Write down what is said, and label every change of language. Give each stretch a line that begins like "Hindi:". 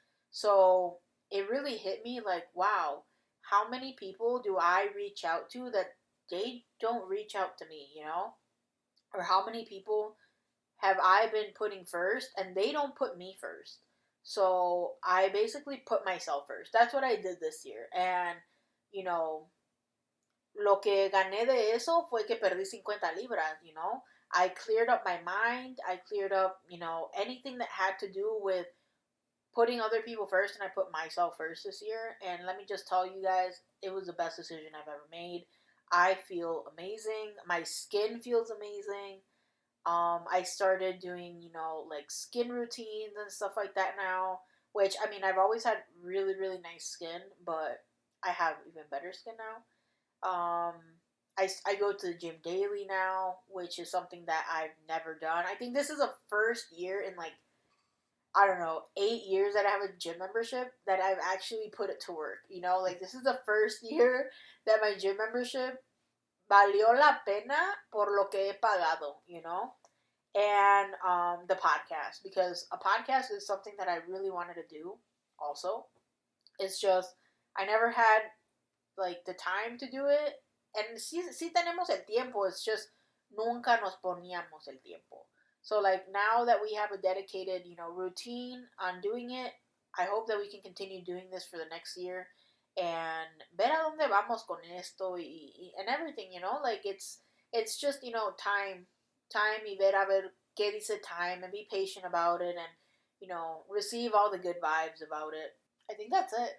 English: So it really hit me like, wow, how many people do I reach out to that they don't reach out to me, or how many people have I been putting first and they don't put me first. So I basically put myself first. That's what I did this year. And, you know,
Spanish: lo que gané de eso fue que perdí 50 libras,
English: I cleared up my mind. I cleared up, anything that had to do with putting other people first, and I put myself first this year. And let me just tell you guys, it was the best decision I've ever made. I feel amazing. My skin feels amazing. I started doing, like skin routines and stuff like that now. Which, I mean, I've always had really, really nice skin, but I have even better skin now. I go to the gym daily now, which is something that I've never done. I think this is the first year in like, I don't know, 8 years that I have a gym membership that I've actually put it to work. Like this is the first year that my gym membership
Spanish: valió la pena por lo que he pagado.
English: And the podcast, because a podcast is something that I really wanted to do also. It's just, I never had like the time to do it. And
Spanish: sí tenemos el tiempo,
English: it's just
Spanish: nunca nos poníamos el tiempo.
English: So like now that we have a dedicated, routine on doing it, I hope that we can continue doing this for the next year and
Spanish: ver a dónde vamos con esto
English: and everything, like it's just, time
Spanish: y ver qué dice
English: time and be patient about it and, receive all the good vibes about it. I think that's it.